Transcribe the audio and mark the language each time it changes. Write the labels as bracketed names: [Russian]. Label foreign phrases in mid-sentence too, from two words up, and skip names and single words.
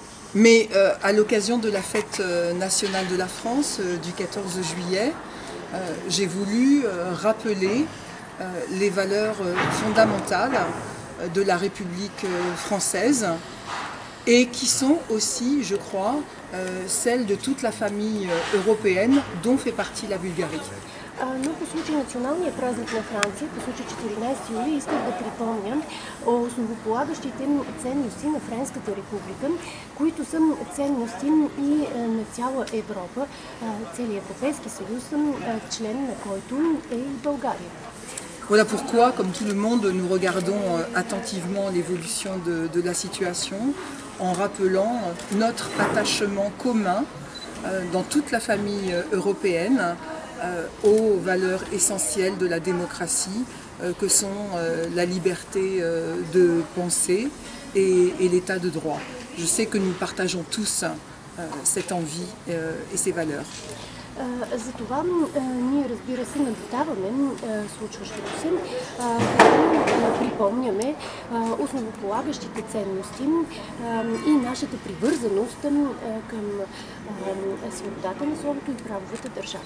[French] Mais à l'occasion de la fête nationale de la France du 14 juillet, j'ai voulu rappeler les valeurs fondamentales de la République française et qui sont aussi, je crois, celles de toute la famille européenne dont fait partie la Bulgarie. [Bulgarian] Но по случай националния празник на Франция, по случай 14 юли, исках да припомня основополагащите ценности на Френската република, които са ценности и на цяла Европа, целият Европейски съюз, член на който е и България. [French] Voilà pourquoi, comme tout le monde, nous regardons attentivement l'évolution de la situation en rappelant notre attachement commun dans toute la famille européenne aux valeurs essentielles de la démocratie que sont la liberté de penser et l'état de droit. Je sais que nous partageons tous cette envie et ces valeurs. [Bulgarian] Затова ние, разбира се, наблюдаваме случващото се, припомняме основополагащите ценности и нашата привързаност към свободата на словото и правовата държава.